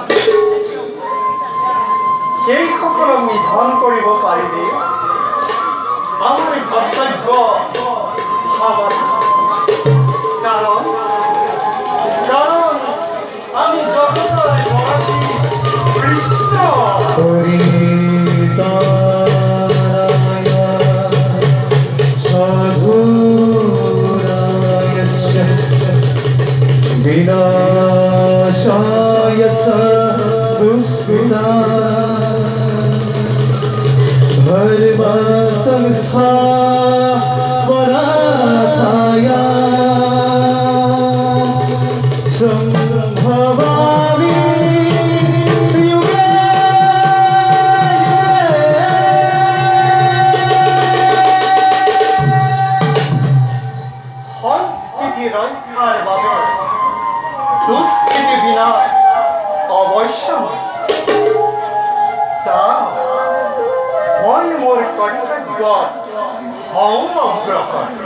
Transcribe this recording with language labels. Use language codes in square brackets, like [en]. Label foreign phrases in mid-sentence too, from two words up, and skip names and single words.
[as] সেইসকলক নিধন কৰিব পাৰিলে আমাৰ কৰ্তব্য সমাধান কাৰণ আমি জগতৰ নিবাসী কৃষ্ণ [sa] विनाशाय दुष्कृता धर्म संस्थापनार्थाय संभवामि युगे [as] সংস্কৃতি ৰক্ষাৰ বাবে দুষ্কৃতি বিনাশ অৱশ্য মই মোৰ কৰ্তব্য অগ্ৰসৰ